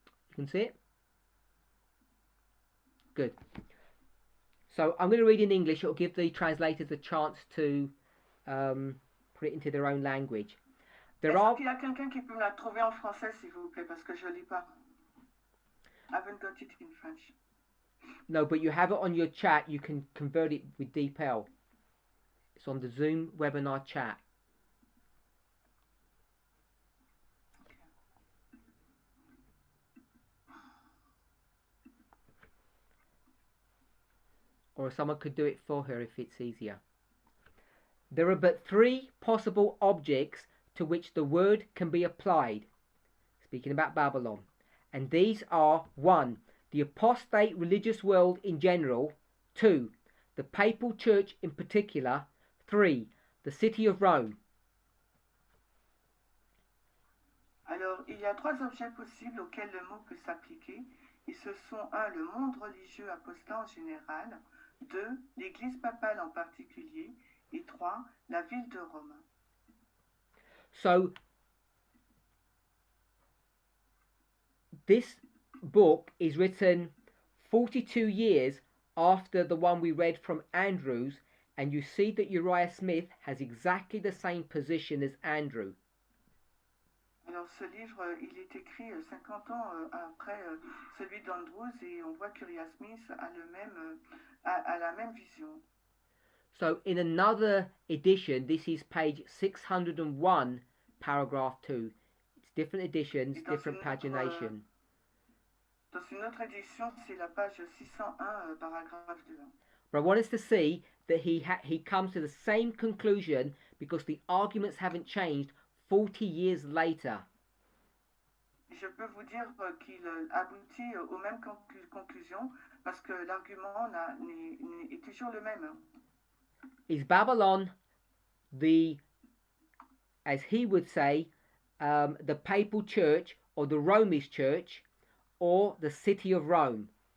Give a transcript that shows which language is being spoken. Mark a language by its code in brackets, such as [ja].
[en] You can see it? Good. So I'm going to read in English. It'll give the translators a chance to put it into their own language. [fr] Est-ce qu'il y a quelqu'un qui peut me la trouver en français, s'il vous plaît, parce que je ne lis pas. [en] I haven't got it in French. No, but you have it on your chat. You can convert it with DeepL. It's on the Zoom webinar chat. or someone could do it for her if it's easier. There are but three possible objects to which the word can be applied, speaking about Babylon, and these are 1. The apostate religious world in general, 2. The papal church in particular, 3. The city of Rome. [fr] Alors, il y a trois objets possibles auxquels le mot peut s'appliquer, et ce sont 1. Le monde religieux apostat en général, 2. L'Église papale en particulier, et 3. La ville de Rome. [en] So, this book is written 42 years after the one we read from Andrews, and you see that Uriah Smith has exactly the same position as Andrew. [fr] Alors ce livre, il est écrit 50 ans après celui d'Andrews, et on voit qu'Uriah Smith a la même vision. [en] So in another edition, this is page 601, paragraph 2. It's different editions, different pagination. [fr] Dans une autre édition, c'est la page 601, paragraphe 2. [en] But I want us to see that he comes to the same conclusion because the arguments haven't changed 40 years later. [fr] Je peux vous dire qu'il aboutit aux mêmes conclusions parce que l'argument est toujours le même. [en] Is Babylon as he would say, the papal church or the Romish church or the city of Rome?